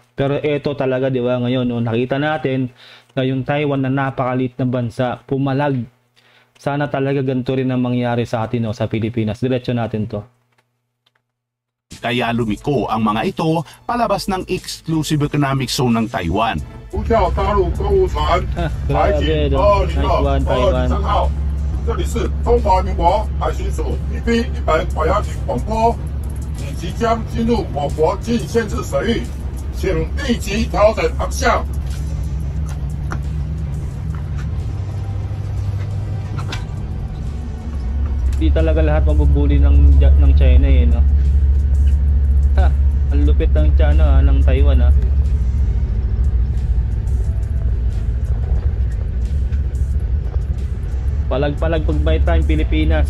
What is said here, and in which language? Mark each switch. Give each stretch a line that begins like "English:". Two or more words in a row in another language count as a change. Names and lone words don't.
Filipino: Pero ito talaga, 'di ba, ngayon, no, nakita natin na yung Taiwan na napakaliit na bansa pumalag. Sana talaga ganito rin ang mangyari sa atin, no, sa Pilipinas. Diretso natin 'to. Kaya lumiko ang mga ito palabas ng
English: exclusive economic zone
Filipino: ng Taiwan.
Chinese: 呼叫大陆购物船海警202-203号，这里是中华民国海巡署 PB-100管辖局广播，你即将进入我国禁限制水域，请立即调整航向。
Filipino: Di talaga lahat mabubuli ng China, eh, no? Ha, ang lupit ng China, ng Taiwan, ha. Palag-palag pag may time Pilipinas.